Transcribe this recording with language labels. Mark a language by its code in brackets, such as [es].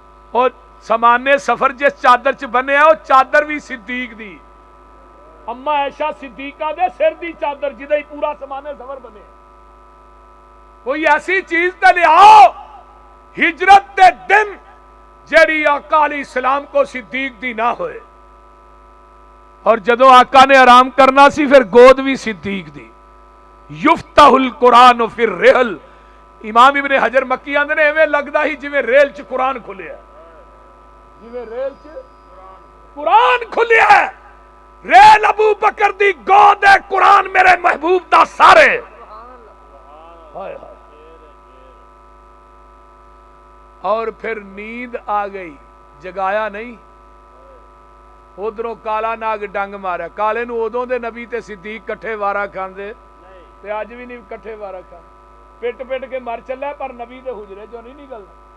[pa] اور سامانے سفر جس چادر چ بنیا وہ چادر بھی صدیق دی. اما عائشہ صدیقہ دے سر دی چادر جدے پورا سامانے سفر بنے. کوئی ایسی چیز تے لے آؤ ہجرت دے دن جیڑی آقا علیہ السلام کو صدیق دی نہ ہوئے. اور جدو آقا نے آرام کرنا سی پھر گود بھی صدیق دی. [ar] یفتح القرآن فی الرحل. [pa] امام ابن حجر مکی آندے نے ایویں لگدا ہی جویں ریل چ قرآن کھلیا, جویں ریل چ قرآن کھلیا. ریل ابو بکر دی گود ہے, قرآن میرے محبوب دا سارے. ہائے ہائے. اور پھر نیند آ گئی, جگایا نہیں. ادھروں کالا ناگ ڈنگ ماریا. کالے نو ادوں دے نبی تے صدیق کٹھے وارا کھاندے تے اج بھی نہیں کٹھے وارا کھاندے. پٹ پٹ کے مر چلے پر نبی دے حجرے جو نہیں نکلنا.